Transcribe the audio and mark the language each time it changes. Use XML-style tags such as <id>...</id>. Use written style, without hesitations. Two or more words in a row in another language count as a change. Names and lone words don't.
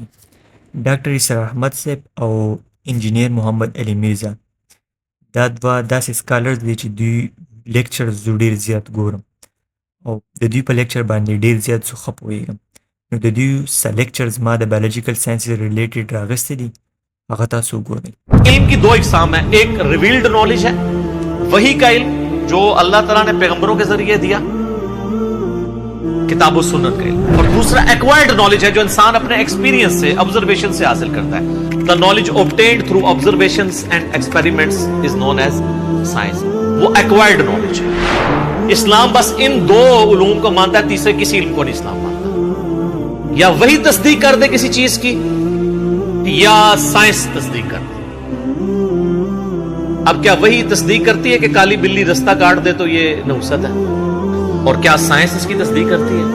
<ps>ډاکټر اسرار احمد صاحب او انجینیر محمد علي میرزا دا دوه داسې سکالرز دي چې دوی لیکچرز زه ډېر زیات ګورم او د دوی په لیکچر باندې ډېر زیات زه ښه پوهېږم. نو د دوی څه لیکچرز ما د</ps> <en>biological sciences related</en> <ps>راغستی دي هغه تاسو وګورئ.</ps> <ur>علم کی دو اقسام ہیں، ایک</ur> <en>revealed knowledge</en> <ur>ہے، وہی کا علم جو اللہ تعالیٰ نے پیغمبروں کے ذریعے دیا، کتاب و سنت کا علم، اور دوسرا</ur> <en>acquired knowledge</en> <ur>ہے جو انسان اپنے ایکسپیرینس سے آبزرویشن سے حاصل کرتا ہے.</ur> <en>the knowledge obtained through observations and experiments is known as science.</en> <ur>وہ</ur> <en>acquired knowledge</en> <ur>ہے. اسلام بس ان دو علوم کو مانتا ہے، تیسرے کسی علم کو نہیں اسلام مانتا. یا وہی تصدیق کر دے کسی چیز کی یا سائنس تصدیق کر دے. اب کیا وہی تصدیق کرتی ہے کہ کالی بلی رستہ کاٹ دے تو یہ نحوست ہے، اور کیا سائنس اس کی تصدیق کرتی ہے؟</ur>